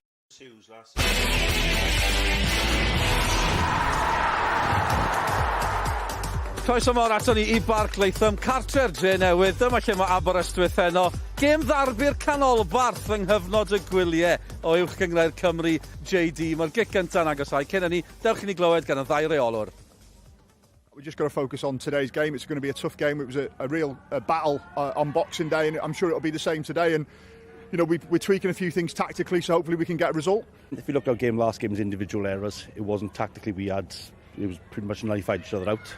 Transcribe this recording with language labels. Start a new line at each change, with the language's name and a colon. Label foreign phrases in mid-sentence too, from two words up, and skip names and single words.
Welsh: Croeso mawr ato ni I Barc Leitham, cartre'r Dre Newydd, dyma lle mae Aberystwyth heno. Gêm ddarbu'r canolbarth yng nghyfnod y gwyliau o uwch gyngrau'r Cymru JD. Mae'r gic gyntaf'n agosau. Cyn hynny, dewch I ni glywed gan y ddau reolwr.
English: We just got to focus on today's game. It's going to be a tough game. It was a real battle on Boxing Day, and I'm sure it'll be the same today. And you know, we're tweaking a few things tactically, so hopefully we can get a result. If you look at our last game's individual errors, it wasn't tactically it was pretty much nullified each other out.